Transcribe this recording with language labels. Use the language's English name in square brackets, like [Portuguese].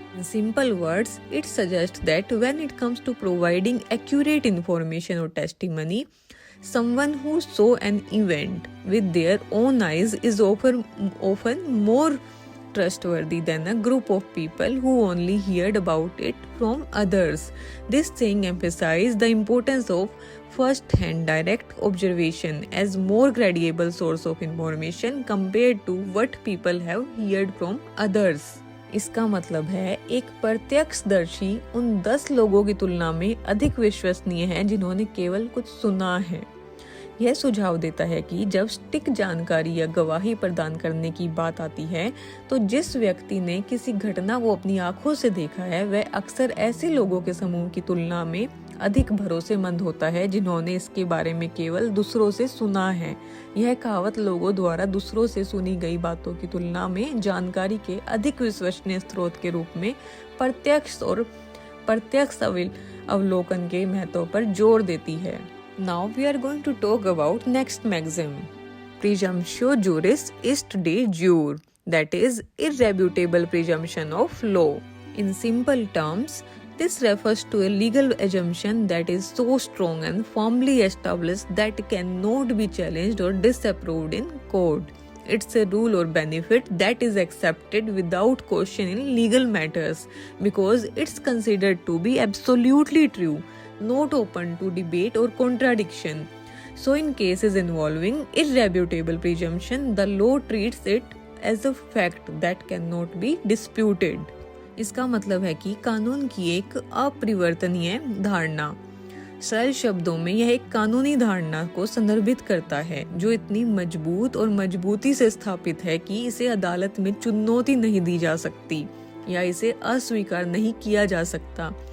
[English] In simple words, it suggests that when it comes to providing accurate information or testimony, someone who saw an event with their own eyes is often more trustworthy than a group of people who only heard about it from others. This saying emphasizes the importance of first-hand direct observation as more credible source of information compared to what people have heard from others. [Hindi] इसका मतलब है एक प्रत्यक्षदर्शी उन 10 लोगों की तुलना में अधिक विश्वसनीय है जिन्होंने केवल कुछ सुना है। यह सुझाव देता है कि जब सटीक जानकारी या गवाही प्रदान करने की बात आती है तो जिस व्यक्ति ने किसी घटना को अपनी आंखों से देखा है वह अक्सर ऐसे लोगों के समूह की तुलना में अधिक भरोसेमंद होता है जिन्होंने इसके बारे में केवल दूसरों से सुना है। यह कहावत लोगों द्वारा दूसरों से सुनी गई बातों की तुलना में जानकारी के अधिक विश्वसनीय स्रोत के रूप में प्रत्यक्ष अवलोकन के महत्व पर जोर देती है। [English] Now we are going to talk about next maxim: [Latin] presumptio juris est de jure, [English] that is, irrefutable presumption of law. In simple terms, this refers to a legal assumption that is so strong and firmly established that it cannot be challenged or disapproved in court. It's a rule or benefit that is accepted without question in legal matters because it's considered to be absolutely true, not open to debate or contradiction. So in cases involving irrefutable presumption, the law treats it as a fact that cannot be disputed. [Hindi] इसका मतलब है कि कानून की एक अपरिवर्तनीय धारणा, सरल शब्दों में यह एक कानूनी धारणा को संदर्भित करता है जो इतनी मजबूत और मजबूती से स्थापित है कि इसे अदालत में चुनौती नहीं दी जा सकती या इसे अस्वीकार नहीं किया जा सकता।